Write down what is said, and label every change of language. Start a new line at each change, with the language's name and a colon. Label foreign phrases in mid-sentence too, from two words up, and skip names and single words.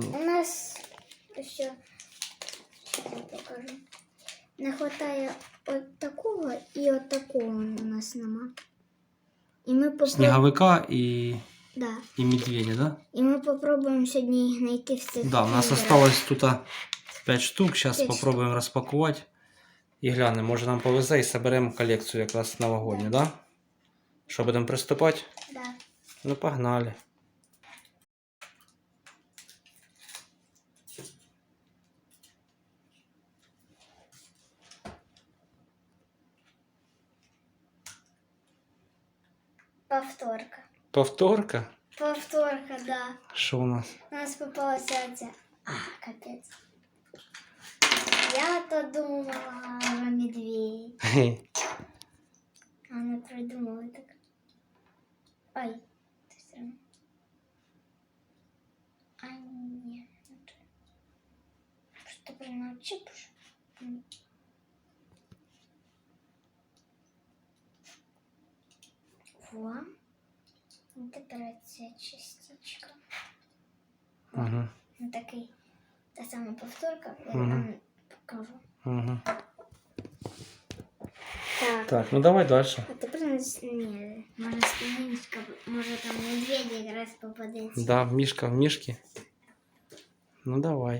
Russian: У нас еще, сейчас я покажу, не хватает от такого и от такого у нас нема. И мы попробуем... Снеговика и Да. медведя, да? И мы попробуем сегодня их найти в цих Да, у нас киндерах. осталось тут 5 штук. Сейчас 5 попробуем распаковать.
Ukrainian: І глянемо, може нам повезе і соберемо колекцію якраз новогодню, да? Що, будемо приступати?
Russian: Да. Ну, погнали. Повторка. Повторка? Повторка, да.
Ukrainian: Що у нас?
Russian: У нас попалась эти... капец. Я-то думала про медведь. Хе. Она придумала так. Ой, ты всё равно. А нет. Что прям отчипишь? Во. Вот это частичка. Угу.
Ukrainian: Ну такий. Та сама повторка. Я Мгм. вам покажу. Угу. Так. Так, ну давай дальше. А тепер ні, може спинничка, може там медведь якраз попадеться. Да, мішка в мішки. Ну давай.